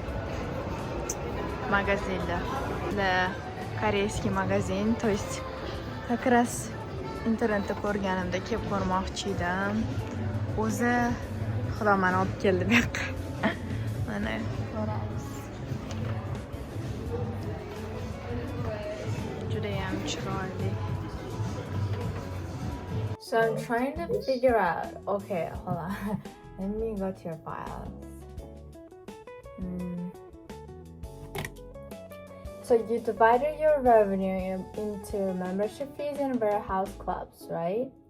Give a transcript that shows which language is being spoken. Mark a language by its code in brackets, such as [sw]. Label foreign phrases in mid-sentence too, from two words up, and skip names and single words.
[uz] Magazinlar. [ru] Корейский магазин, то есть [uz] как раз internetda ko'rganimda kelib ko'rmoqchi edim. O'zi xudo meni olib keldi bu yoqqa. Mana ko'ramiz. Juda ham chiroyli. [en] So I'm trying to figure out. Okay, hold on. Let me go to your files. So you divided your revenue into membership fees and warehouse clubs, right?